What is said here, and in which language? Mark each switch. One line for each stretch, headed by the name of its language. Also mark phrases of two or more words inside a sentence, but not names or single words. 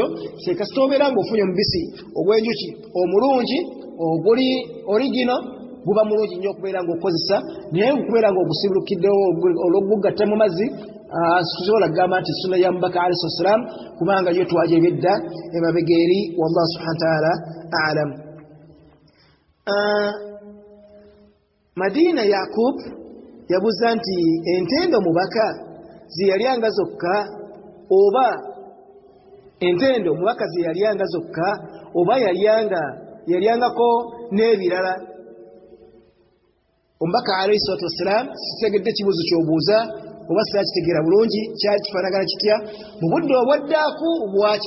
Ganda: Sekasita obeera ng'ofunye omubisi ogw'enjuki omulungi oguli origino, guba mulungi nnyo okubeera ng'okozesa, naye okubeera ng'ogusiibulukiddewo olw'okugatta mu mazzi tusobola kugamba nti sunna ya mubaka
Arabic: عليه والسلام,
Ganda: kubanga yo twagyebedda emabega eri.
Arabic: والله سبحانه وتعالى أعلم.
Ganda: Madina Yakub yabuuza nti entende omubaka zeyalyanga zokka oba entende omubaka zeyalyanga zokka oba yalyangako n'ebirala? Omubaka
Arabic: عليه الصلاة والسلام,
Ganda: sitegedde kibuuzo ky'obuuza oba sirakitegeera bulungi, kyali kifaanagana kitya mu budde obwaddaaku bwaki?